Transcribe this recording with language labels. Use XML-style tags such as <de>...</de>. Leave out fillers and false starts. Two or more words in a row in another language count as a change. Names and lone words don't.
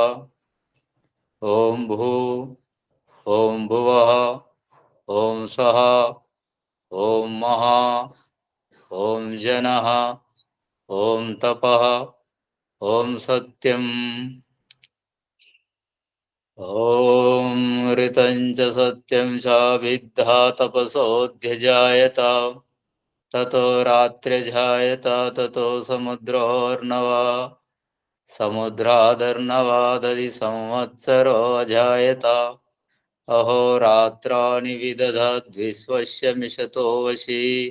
<sa>ఓం భూ. ఓం భువః. ఓం సః. ఓం మః. ఓం జనః. ఓం తపః. ఓం సత్యం. ॐ ऋतं च सत्यं च विद्धा तपसोऽध्यजायत ततो रात्र्यजायत ततो समुद्रोर्नवा समुद्रादर्नवादधि संवत्सरो अजायत अहोरात्राणि विदधद्विश्वस्य मिषतो वशी</sa>